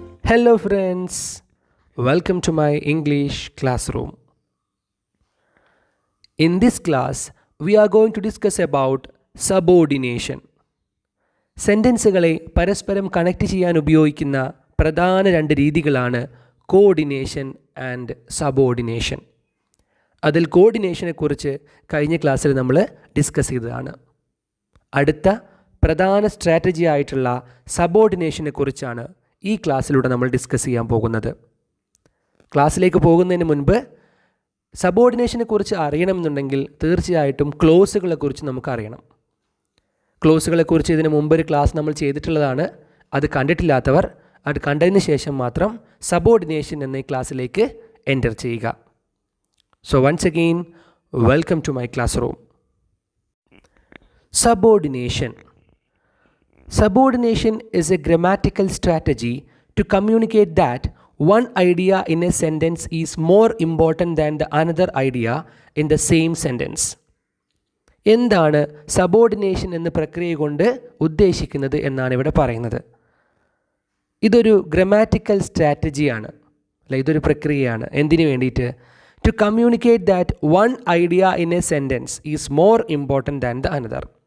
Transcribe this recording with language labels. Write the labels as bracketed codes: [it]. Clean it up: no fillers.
[en] Hello friends, welcome to my English classroom. In this class, we are going to discuss about subordination. [ml] സെൻറ്റൻസുകളെ പരസ്പരം connect ചെയ്യാൻ ഉപയോഗിക്കുന്ന പ്രധാന രണ്ട് രീതികളാണ് കോർഡിനേഷൻ ആൻഡ് സബോർഡിനേഷൻ. അതിൽ കോർഡിനേഷനെക്കുറിച്ച് കഴിഞ്ഞ ക്ലാസ്സിൽ നമ്മൾ ഡിസ്കസ് ചെയ്തതാണ്. അടുത്ത പ്രധാന സ്ട്രാറ്റജി ആയിട്ടുള്ള സബോർഡിനേഷനെ കുറിച്ചാണ് ഈ ക്ലാസ്സിലൂടെ നമ്മൾ ഡിസ്കസ് ചെയ്യാൻ പോകുന്നത്. ക്ലാസ്സിലേക്ക് പോകുന്നതിന് മുൻപ് സബോർഡിനേഷനെ കുറിച്ച് അറിയണമെന്നുണ്ടെങ്കിൽ തീർച്ചയായിട്ടും ക്ലോസുകളെക്കുറിച്ച് നമുക്ക് അറിയണം. ക്ലോസുകളെക്കുറിച്ച് ഇതിന് മുമ്പൊരു ക്ലാസ് നമ്മൾ ചെയ്തിട്ടുള്ളതാണ്. അത് കണ്ടിട്ടില്ലാത്തവർ അത് കണ്ടതിന് ശേഷം മാത്രം സബോർഡിനേഷൻ എന്ന ഈ ക്ലാസ്സിലേക്ക് എൻ്റർ ചെയ്യുക. [en] So once again welcome to my classroom. Subordination. Subordination is a grammatical strategy to communicate that one idea in a sentence is more important than the another idea in the same sentence. [ml] എന്താണ് subordination എന്ന പ്രക്രിയ കൊണ്ട് ഉദ്ദേശിക്കുന്നത് എന്നാണ് ഇവിടെ പറയുന്നത്. ഇതൊരു grammatical സ്ട്രാറ്റജിയാണ്, അല്ല, ഇതൊരു പ്രക്രിയയാണ്. എന്തിനു വേണ്ടിയിട്ട്? [en] To communicate that one idea in a sentence is more important than the another.